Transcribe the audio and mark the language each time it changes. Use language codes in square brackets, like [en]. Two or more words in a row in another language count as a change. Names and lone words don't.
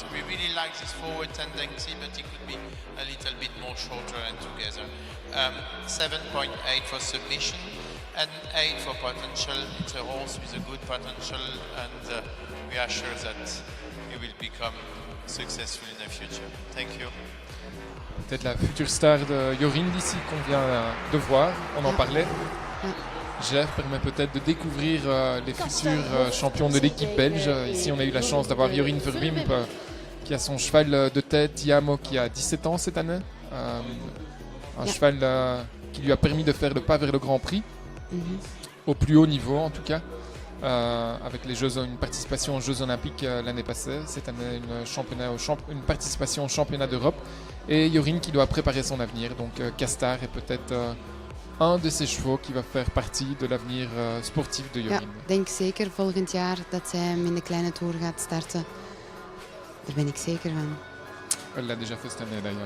[en] We really like this forward tendency, but it could be a little bit more shorter and together. 7.8 for submission. And 8 for potential. It's a horse with a good potential, and we are sure that he will become successful in the future. Thank you. [fr] Peut-être la future star de Jorinde ici qu'on vient de voir. On en parlait. Jeff permet peut-être de découvrir les futurs champions de l'équipe belge. Ici, on a eu la chance d'avoir Jorien Verwimp qui a son cheval de tête, Tiamo, qui a 17 ans cette année. Un cheval qui lui a permis de faire le pas vers le Grand Prix. Au plus haut niveau en tout cas, avec une participation aux Jeux Olympiques l'année passée, cette année une participation au championnat d'Europe, et Jorien qui doit préparer son avenir, donc Castard est peut-être un de ces chevaux qui va faire partie de l'avenir sportif de Jorien. [nl] Ja, denk zeker volgend jaar dat zij hem in de kleine tour gaat starten. Daar ben ik zeker van. [fr] Elle l'a déjà fait cette année d'ailleurs.